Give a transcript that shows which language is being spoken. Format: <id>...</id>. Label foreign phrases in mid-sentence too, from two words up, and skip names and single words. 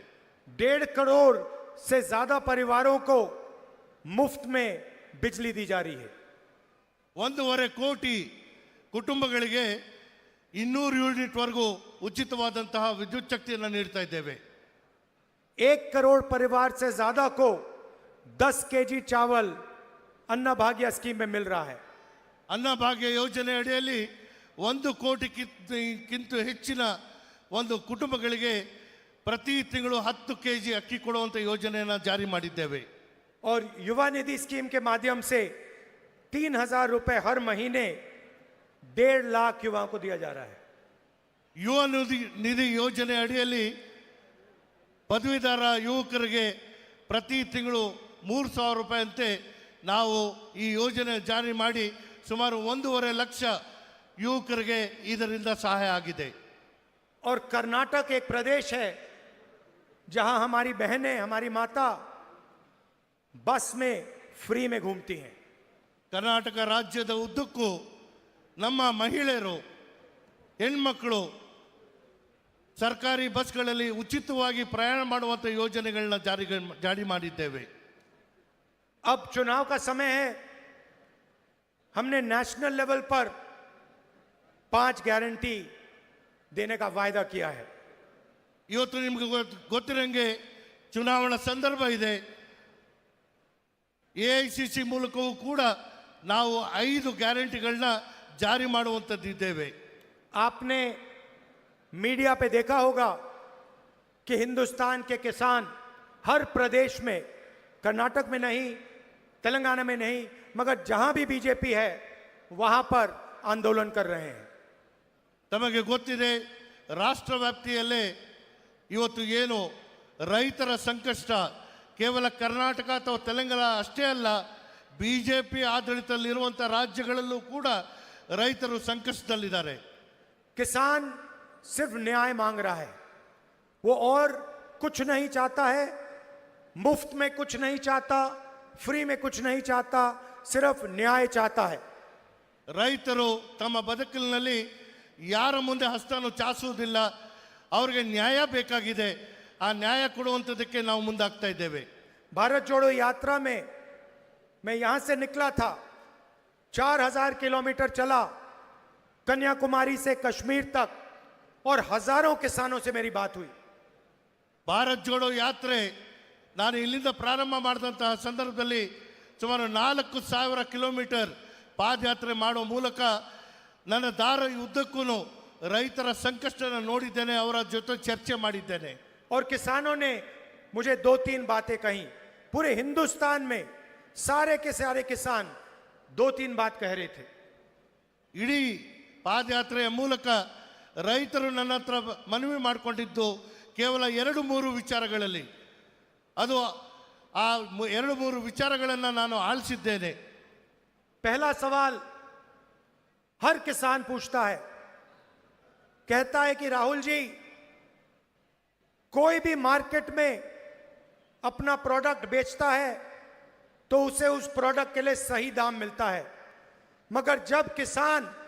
<hi>1.5 करोड़ से ज्यादा परिवारों को मुफ्त में बिजली दी जा रही है।</hi> <kn>1.5 ಕೋಟಿ ಕುಟುಂಬಗಳಿಗೆ 200 ಯೂನಿಟ್ ವರೆಗೂ ಉಚಿತವಾದಂತಹ ವಿದ್ಯುತ್ ಶಕ್ತಿಯನ್ನು ನೀಡ್ತಾ ಇದ್ದೇವೆ.</kn> <hi>1 करोड़ परिवार से ज्यादा को 10 केजी चावल अन्ना भाग्य स्कीम में मिल रहा है।</hi> <kn>ಅನ್ನಭಾಗ್ಯ ಯೋಜನೆ ಅಡಿಯಲ್ಲಿ 1 ಕೋಟಿಗಿಂತ ಹೆಚ್ಚಿನ ಒಂದು ಕುಟುಂಬಗಳಿಗೆ ಪ್ರತಿ ತಿಂಗಳು 10 ಕೆಜಿ ಅಕ್ಕಿ ಕೊಡುವಂತ ಯೋಜನೆಯನ್ನು ಜಾರಿ ಮಾಡಿದ್ದೇವೆ.</kn> <hi>और युवा निधि स्कीम के माध्यम से 3,000 रुपए हर महीने 1.5 लाख युवाओं को दिया जा रहा है।</hi> <kn>ಯುವ ನಿಧಿ ಯೋಜನೆ ಅಡಿಯಲ್ಲಿ ಪದವೀಧರ ಯುವಕರಿಗೆ ಪ್ರತಿ ತಿಂಗಳು 3,000 ರೂಪಾಯಿ ಅಂತೆ ನಾವು ಈ ಯೋಜನೆ ಜಾರಿ ಮಾಡಿ ಸುಮಾರು 1.5 ಲಕ್ಷ ಯುವಕರಿಗೆ ಇದರಿಂದ ಸಹಾಯ ಆಗಿದೆ.</kn> <hi>और कर्नाटक एक प्रदेश है जहां हमारी बहनें, हमारी माता बस में फ्री में घूमती हैं।</hi> <kn>ಕರ್ನಾಟಕ ರಾಜ್ಯದ ಉದ್ದಕ್ಕೂ ನಮ್ಮ ಮಹಿಳೆಯರು, ಹೆಣ್ಮಕ್ಕಳು ಸರ್ಕಾರಿ ಬಸ್ಗಳಲ್ಲಿ ಉಚಿತವಾಗಿ ಪ್ರಯಾಣ ಮಾಡುವಂಥ ಯೋಜನೆಗಳನ್ನ ಜಾರಿ ಮಾಡಿದ್ದೇವೆ.</kn> <hi>अब चुनाव का समय है, हमने</hi> <en>national level</en> <hi>पर 5 गारंटी देने का वायदा किया है।</hi> <kn>ಇವತ್ತು ನಿಮಗೆ ಗೊತ್ತಿರಂಗೆ ಚುನಾವಣಾ ಸಂದರ್ಭ ಇದೆ. AICC ಮೂಲಕವೂ ಕೂಡ ನಾವು 5 ಗ್ಯಾರಂಟಿಗಳನ್ನ ಜಾರಿ ಮಾಡುವಂಥದ್ದಿದ್ದೇವೆ.</kn> <hi>आपने मीडिया पे देखा होगा कि हिंदुस्तान के किसान हर प्रदेश में, कर्नाटक में नहीं, तेलंगाना में नहीं, मगर जहां भी बीजेपी है वहां पर आंदोलन कर रहे हैं।</hi> <kn>ತಮಗೆ ಗೊತ್ತಿದೆ, ರಾಷ್ಟ್ರ ವ್ಯಾಪ್ತಿಯಲ್ಲೇ ಇವತ್ತು ಏನು ರೈತರ ಸಂಕಷ್ಟ ಕೇವಲ ಕರ್ನಾಟಕ ಅಥವಾ ತೆಲಂಗಾಣ ಅಷ್ಟೇ ಅಲ್ಲ, ಬಿಜೆಪಿ ಆಡಳಿತದಲ್ಲಿರುವಂಥ ರಾಜ್ಯಗಳಲ್ಲೂ ಕೂಡ ರೈತರು ಸಂಕಷ್ಟದಲ್ಲಿದ್ದಾರೆ.</kn> <hi>किसान सिर्फ न्याय मांग रहा है, वो और कुछ नहीं चाहता है, मुफ्त में कुछ नहीं चाहता, फ्री में कुछ नहीं चाहता, सिर्फ न्याय चाहता है।</hi> <kn>ರೈತರು ತಮ್ಮ ಬದುಕಿನಲ್ಲಿ ಯಾರ ಮುಂದೆ ಹಸ್ತನು ಚಾಚುವುದಿಲ್ಲ, ಅವರಿಗೆ ನ್ಯಾಯ ಬೇಕಾಗಿದೆ. ಆ ನ್ಯಾಯ ಕೊಡುವಂಥದ್ದಕ್ಕೆ ನಾವು ಮುಂದಾಗ್ತಾ ಇದ್ದೇವೆ.</kn> <hi>भारत जोड़ो यात्रा में मैं यहां से निकला था, 4,000 किलोमीटर चला कन्याकुमारी से कश्मीर तक और हजारों किसानों से मेरी बात हुई।</hi> <kn>ಭಾರತ್ ಜೋಡೋ ಯಾತ್ರೆ ನಾನು ಇಲ್ಲಿಂದ ಪ್ರಾರಂಭ ಮಾಡಿದಂತಹ ಸಂದರ್ಭದಲ್ಲಿ ಸುಮಾರು 4,000 ಕಿಲೋಮೀಟರ್ ಪಾದಯಾತ್ರೆ ಮಾಡೋ ಮೂಲಕ ನನ್ನ ದಾರಿ ಉದ್ದಕ್ಕೂ ರೈತರ ಸಂಕಷ್ಟನ ನೋಡಿದ್ದೇನೆ, ಅವರ ಜೊತೆ ಚರ್ಚೆ ಮಾಡಿದ್ದೇನೆ.</kn> <hi>और किसानों ने मुझे 2-3 बातें कही। पूरे हिंदुस्तान में सारे के सारे किसान 2-3 बात कह रहे थे।</hi> <kn>ಇಡೀ ಪಾದಯಾತ್ರೆಯ ಮೂಲಕ ರೈತರು ನನ್ನ ಹತ್ರ ಮನವಿ ಮಾಡಿಕೊಂಡಿದ್ದು ಕೇವಲ 2-3 ವಿಚಾರಗಳಲ್ಲಿ. ಅದು ಆ ಎರಡು ಮೂರು ವಿಚಾರಗಳನ್ನು ನಾನು ಆಲಿಸಿದ್ದೇನೆ.</kn> <hi>पहला सवाल हर किसान पूछता है, कहता है कि राहुल जी, कोई भी मार्केट में अपना प्रोडक्ट बेचता है तो उसे उस प्रोडक्ट के लिए सही दाम मिलता है, मगर जब किसान</hi>